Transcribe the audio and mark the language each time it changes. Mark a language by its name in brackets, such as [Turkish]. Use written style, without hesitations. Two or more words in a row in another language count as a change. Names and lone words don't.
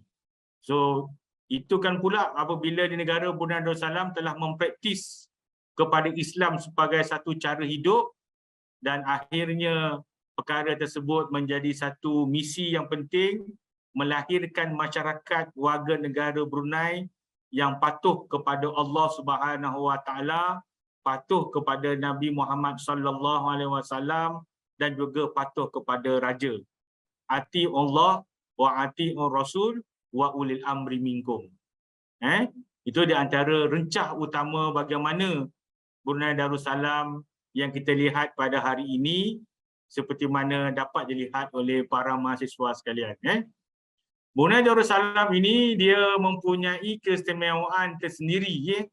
[Malay] So itu kan pula apabila di negara Brunei Darussalam telah mempraktis kepada Islam sebagai satu cara hidup, dan akhirnya perkara tersebut menjadi satu misi yang penting, melahirkan masyarakat warga negara Brunei yang patuh kepada Allah [Arabic] سبحانه وتعالى, [Malay] patuh kepada Nabi Muhammad [Arabic] صلى الله عليه وسلم [Malay] dan juga patuh kepada raja. [Arabic] أطيعوا الله وأطيعوا الرسول وأولي الأمر منكم. [Malay] Itu di antara rencah utama bagaimana Brunei Darussalam yang kita lihat pada hari ini, seperti mana dapat dilihat oleh para mahasiswa sekalian. Brunei Darussalam ini dia mempunyai keistimewaan tersendiri.